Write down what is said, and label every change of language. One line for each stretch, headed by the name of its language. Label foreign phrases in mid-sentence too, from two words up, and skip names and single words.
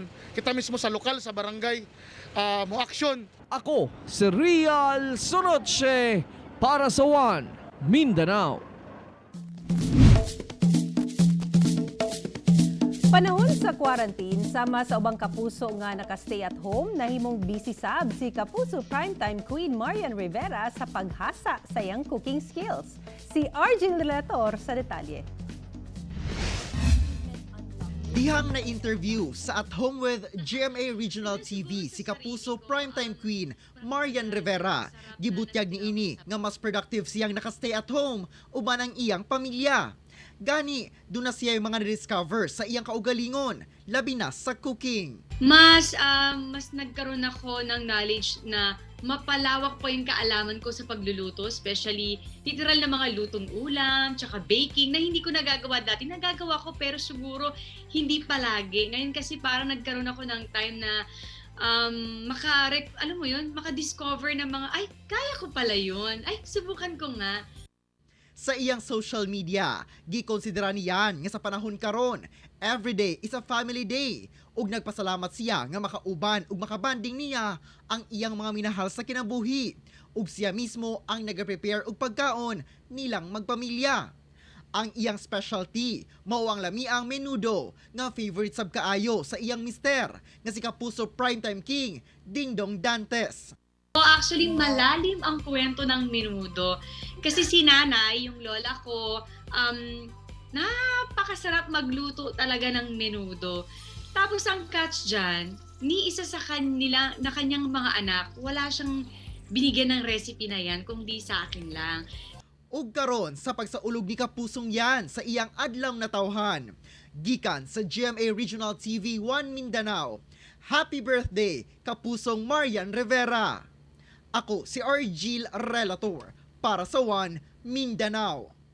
Cebuano: Kita mismo sa lokal sa barangay mo aksyon. Ako si Real Soroche para sa One Mindanao. Panahon sa quarantine, sama sa ubang kapuso nga naka-
English: stay at home,
Cebuano: nahimong busy sab si Kapuso Primetime Queen Marian Rivera sa paghasa sa iyang
English: cooking skills.
Cebuano: Si Argel Relator sa detalye. Dihang na interview sa At Home with GMA Regional TV si Kapuso Primetime Queen Marian Rivera. Gibutyag ni ini nga mas productive siyang naka-
English: stay at home
Cebuano: uban ang iyang pamilya. Gani,
Filipino: doon na siya yung mga
Cebuano: na-discover sa iyang kaugalingon, labi na sa cooking.
Filipino: Mas nagkaroon ako ng knowledge na mapalawak pa yung kaalaman ko sa pagluluto, especially literal na mga lutong ulam, tsaka baking na hindi ko nagagawa dati. Nagagawa ko pero siguro hindi palagi. Ngayon kasi parang nagkaroon ako ng time na maka-discover ng mga, ay, kaya ko pala yun. Ay, subukan ko nga.
Cebuano: Sa iyang social media, gikonsidera niyan nga sa panahon karon,
English: everyday is a family day
Cebuano: ug nagpasalamat siya nga makauban ug makabanding niya ang iyang mga minahal sa kinabuhi ug siya mismo ang nag-prepare og pagkaon nilang magpamilya. Ang iyang specialty mao ang lamiang menudo nga favorite sab kaayo sa iyang mister nga si Kapuso Primetime King Dingdong Dantes.
Filipino: Actually, malalim ang kwento ng menudo. Kasi si nanay, yung lola ko, napakasarap magluto talaga ng menudo. Tapos ang catch dyan, ni isa sa kanila na kanyang mga anak, wala siyang binigyan ng recipe na yan, kundi sa akin lang.
Cebuano: Ug karon sa pagsaulog ni Kapusong yan sa iyang adlaw na tawhan. Gikan sa GMA Regional TV 1 Mindanao.
English: Happy birthday, Kapusong Marian Rivera!
Cebuano: Ako si Argel Relator para sa One Mindanao.